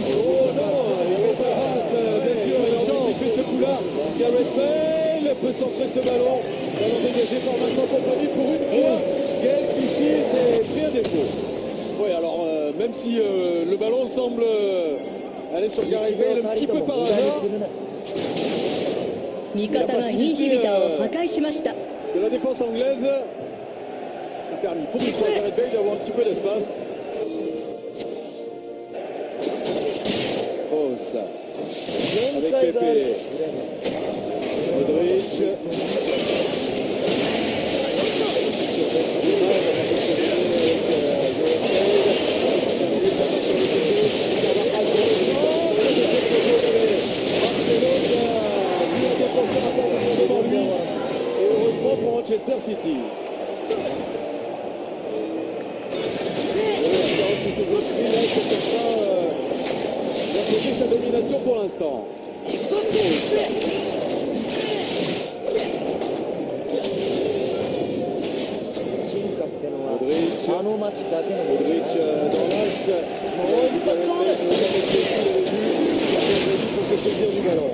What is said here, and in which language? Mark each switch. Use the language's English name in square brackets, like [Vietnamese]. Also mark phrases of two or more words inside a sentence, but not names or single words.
[French] Ça passe, bien sûr. Il a anticipé ce coup-là. Gareth Bale peut centrer ce ballon. Ballon dégagé par Vincent Kompany pour une fois. Gaël Clichy était pris à défaut. Oui, alors même si le ballon semble aller sur Gareth Bale un petit peu par hasard, [Japanese] 味方がインヒビターを破壊しました [French] De la défense anglaise a permis pour une fois à Gareth Bale d'avoir un petit peu d'espace. Kroos avec [Japanese] 限界がある [French] Pepe. [Japanese] とすれば [French] Modric. Et heureusement pour Manchester City. Ses esprits là, c'est certain, il a posé sa domination pour l'instant. [Japanese] 進化ってのは [French] Modric. [Japanese] あの街だけのもの [French] Modric dans l'axe. Gareth Bale, pour se saisir du ballon.